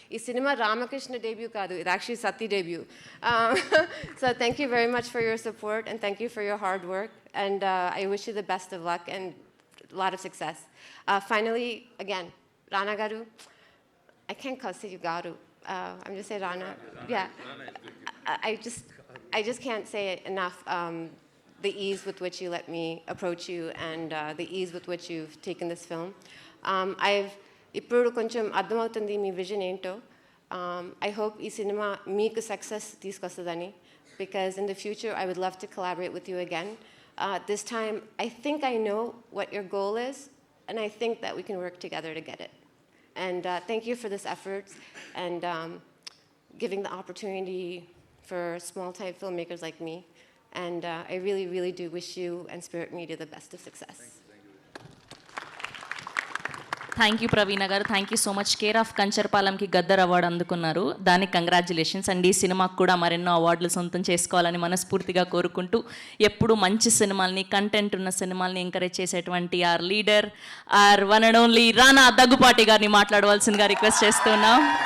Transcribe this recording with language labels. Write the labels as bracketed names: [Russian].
[Telugu] ఈ cinema Ramakrishna debut కాదు, ఇది actually Satya debut. [English] So thank you very much for your support and thank you for your hard work and I wish you the best of luck and a lot of success. Finally, again, Rana Garu, I can't call you Garu. I'm just saying Rana. Yeah, I just can't say it enough. The ease with which you let me approach you and the ease with which you've taken this film. [Telugu] I've ఇప్పుడు కొంచెం అర్థమవుతుంది మీ vision ఏంటో. [English] I hope [Telugu] ఈ cinema మీకు success తీసుకొస్తుందని, [English] because in the future I would love to collaborate with you again. This time I think I know what your goal is, and I think that we can work together to get it. And thank you for this effort and giving the opportunity for small-time filmmakers like me. And I really, really do wish you and Spirit Media the best of success. Thank you Praveena garu, thank you so much. [Telugu] Care of కంచర్పాలెంకి Gaddar award అందుకున్నారు, దానికి congratulations. And ఈ సినిమాకు కూడా మరెన్నో అవార్డులు సొంతం చేసుకోవాలని మనస్ఫూర్తిగా కోరుకుంటూ, ఎప్పుడు మంచి సినిమాల్ని, కంటెంట్ ఉన్న సినిమాల్ని ఎంకరేజ్ చేసేటువంటి [English] our leader, our one and only [Telugu] రానా దగ్గుపాటి గారిని మాట్లాడవలసిందిగా రిక్వెస్ట్ చేస్తున్నాం.